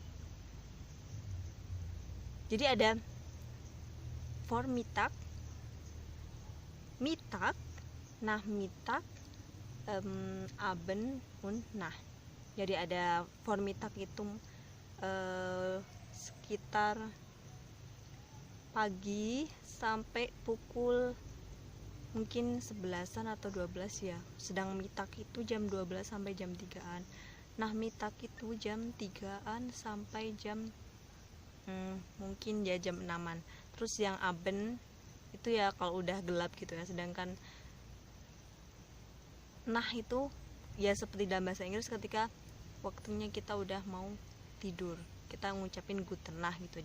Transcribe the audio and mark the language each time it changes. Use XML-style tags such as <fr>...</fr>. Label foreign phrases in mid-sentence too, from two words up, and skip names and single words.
<id>Jadi ada</id> <de>Vormittag, Mittag, Nachmittag, Abend und Nacht.</de> <id>Jadi ada Vormittag itu sekitar pagi sampai pukul mungkin 11-an atau 12 ya. Sedang Mittag itu jam 12 sampai jam 3-an. Nachmittag itu jam 3-an sampai jam mungkin ya jam 6-an. Terus yang Abend itu ya kalau udah gelap gitu ya. Sedangkan nah itu ya seperti dalam bahasa Inggris ketika waktunya kita udah mau tidur, kita ngucapin</id> <de>guten Nacht</de> <id>gitu.</id>